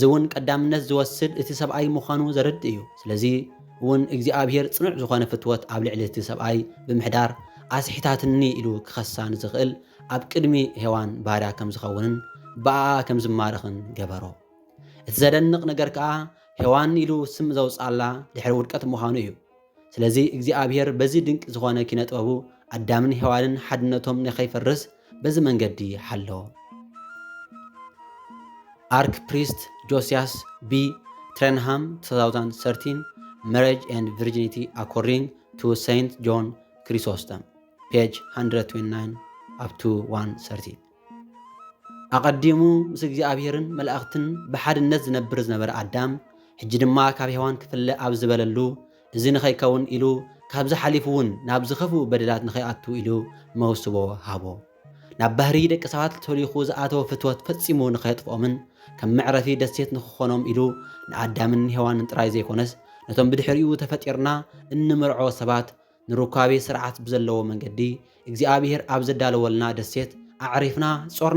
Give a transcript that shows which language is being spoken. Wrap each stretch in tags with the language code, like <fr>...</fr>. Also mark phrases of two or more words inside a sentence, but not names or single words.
<ti>እውን ቀዳምነት ዝወስድ እቲ ሰብኣይ ምዃኑ ዘርድእ እዩ። ስለዚ እውን እግዚኣብሔር ጽኑዕ ዝኾነ ፍትወት ኣብ ልዕሊ እቲ ሰብኣይ ብምሕዳር ኣስሒታትኒ ኢሉ ክኸሳን ዝኽእል ኣብ ቅድሚ ሔዋን ባርያ ከም ዝኸውንን ብኣኣ ከም ዝማርኽን ገበሮ። እቲ ዘደንቕ ነገር ከዓ ሔዋን ኢሉ ስም ዘውፃላ ድሕሪ ውድቀት ምዃኑ እዩ። ስለዚ እግዚኣብሔር በዚ ድንቂ ዝኾነ ኪነ ጥበቡ ኣዳምን ሔዋንን ሓድነቶም ንኸይፈርስ በዚ መንገዲ ሓለዎ። አርክ ፕሪስት ጆሲያስ ቢ ትሬንሃም 2013 Marriage and Virginity According to Saint John Chrysostom page 129 up to 130 ኣቐዲሙ ምስ እግዚኣብሔርን መላእኽትን ብሓድነት ዝነበረ ኣዳም ሕጂ ድማ ካብ ሔዋን ክፍለ ኣብ ዝበለሉ እዚ ንኸይከውን ኢሉ ካብዚ ሓሊፉ እውን ናብ ዝኸፍኡ በደላት ንኸይኣቱ ኢሉ መውስቦ ሃቦ። ናብ ባህሪ ደቂ ሰባት ተሊኹ ዝኣተወ ፍትወት ፈጺሙ ንኸየጥፍኦምን ከም መዕረፊ ደሴት ንክኾኖም ኢሉ ንኣዳምን ሔዋንን ጥራይ ዘይኮነስ ነቶም ብድሕሪኡ ተፈጢርና እንምርዖ ሰባት ንሩካቤ ስርዓት ብዘለዎ መንገዲ እግዚኣብሔር ኣብ ዘዳለወልና ደሴት ኣዕሪፍና ጾርና</ti>